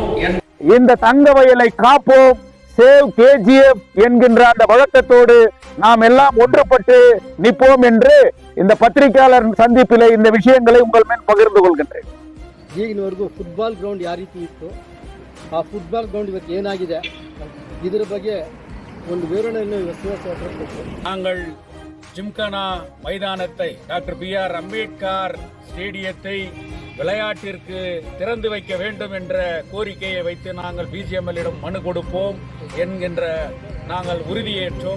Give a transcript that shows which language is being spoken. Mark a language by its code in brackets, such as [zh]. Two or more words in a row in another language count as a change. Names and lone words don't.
[ta] இந்த தங்கவயலை காப்போம், சேவ் KGF என்கின்ற அந்த வழக்கத்தோடு நாம் எல்லாம் ஒன்றுபட்டு நிற்போம் என்று இந்த பத்திரிகையாளர் சந்திப்பிலே இந்த விஷயங்களை உங்கள் மேல் பகிர்ந்து கொள்கின்றேன். [kn] ಈಗಿನವರೆಗೂ [en] football ground [kn] ಯಾವ ರೀತಿ ಇತ್ತು, ಆ [en] football ground [kn] ಇವತ್ತು ಏನಾಗಿದೆ, ಇದರ ಬಗ್ಗೆ ಒಂದು ವಿವರಣೆಯನ್ನು [ta] நாங்கள் ஜிம்கானா மைதானத்தை டாக்டர் B.R. அம்பேத்கர் ஸ்டேடியத்தை விளையாட்டிற்கு திறந்து வைக்க வேண்டும் என்ற கோரிக்கையை வைத்து நாங்கள் BGML-இடம் மனு கொடுப்போம் என்கின்ற நாங்கள் உறுதியேற்றோம்.